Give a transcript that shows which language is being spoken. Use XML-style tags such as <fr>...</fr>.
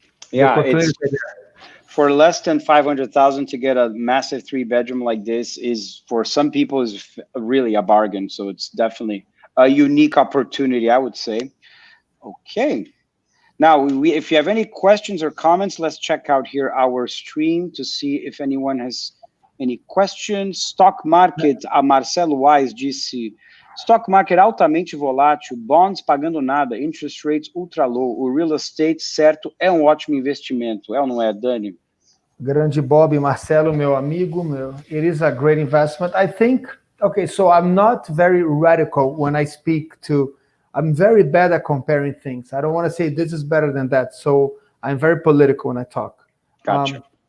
<en>Yeah, it's for less than 500,000 to get a massive 3-bedroom like this is, for some people, is really a bargain. So it's definitely a unique opportunity, I would say. Okay. Now, if you have any questions or comments, let's check out here our stream to see if anyone has any questions.</en> <pt>Stock market, a Marcelo Wise disse, stock market altamente volátil, bonds pagando nada,</pt> <en>interest rates ultra low,</en> <pt>o real estate, certo, é um ótimo investimento. É ou não é, Dani?</pt> <en>Grande Bob, Marcelo,</en> <pt>meu amigo,</pt> <en>it is a great investment. I think, okay, so I'm not very radical when I speak to, I'm very bad at comparing things. I don't want to say this is better than that. So I'm very political when I talk. Gotcha.</en>